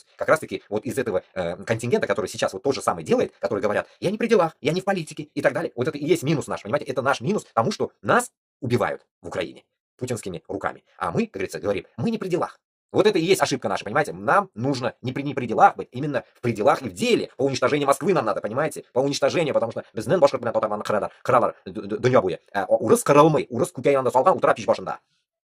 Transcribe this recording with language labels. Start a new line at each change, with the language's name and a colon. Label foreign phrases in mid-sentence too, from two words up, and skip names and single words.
Russian: Как раз-таки вот из этого контингента, который сейчас вот то же самое делает, которые говорят, я не при делах, я не в политике и так далее. Вот это и есть минус наш, понимаете? Это наш минус тому, что нас убивают в Украине путинскими руками. А мы, как говорится, говорим, мы не при делах. Вот это и есть ошибка наша, понимаете? Нам нужно не при делах быть, именно в пределах и в деле. По уничтожению Москвы нам надо, понимаете? По уничтожению, потому что
Tatar: безнен башкорт белән татарларны кыралар дөнья буе. Урыс кырылмый, урыс күкәй янында салган утыра пич башында.